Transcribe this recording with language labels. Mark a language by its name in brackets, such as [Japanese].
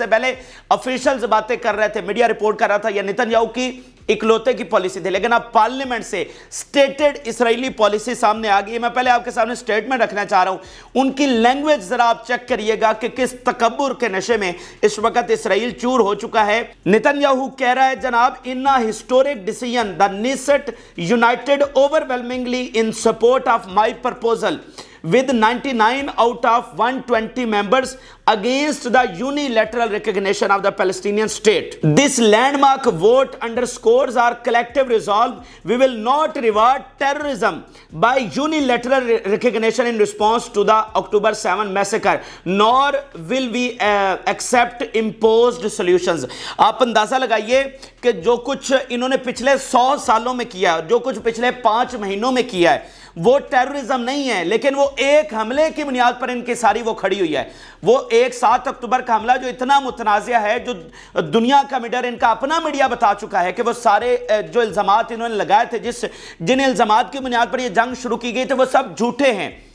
[Hindi] इससे पहले ऑफिशियल्स बातें कर रहे थे, मीडिया रिपोर्ट कर रहा था यह नेतन्याहू की इकलौते की पॉलिसी थी, लेकिन अब पार्लियामेंट से स्टेटेड इसराइली पॉलिसी सामने आ गई है। मैं पहले आपके सामने स्टेटमेंट रखना चाह रहा हूं, उनकी लैंग्वेज जरा आप चेक करिएगा कि किस तकब्बुर के नशे में इस वक्त इसराइल चूर हो चुका है। [English] Netanyahu [Hindi] कह रहा है, जनाब, [English] In a historic decision the Knesset united overwhelmingly in support of my proposal with 99 out of 120 members against the unilateral recognition of the Palestinian state. This landmark vote underscores our collective resolve. We will not reward terrorism by unilateral recognition in response to the October 7 massacre, nor will we accept imposed solutions. [Hindi] आप अंदाजा लगाइए कि जो कुछ इन्होंने पिछले 100 सालों में किया, जो कुछ पिछले 5 महीनों में किया है, वो टेररिज्म नहीं है, लेकिन वो एक हमले की बुनियाद पर इनकी सारी वो खड़ी हुई है। वो एक 7 अक्टूबर का हमला जो इतना मुतनाज़िया है, जो दुनिया का मीडिया, इनका अपना मीडिया बता चुका है कि वो सारे जो इल्ज़ामात इन्होंने लगाए थे, जिन इल्ज़ामात की बुनियाद पर ये जंग शुरू की गई थी, वो सब झूठे हैं।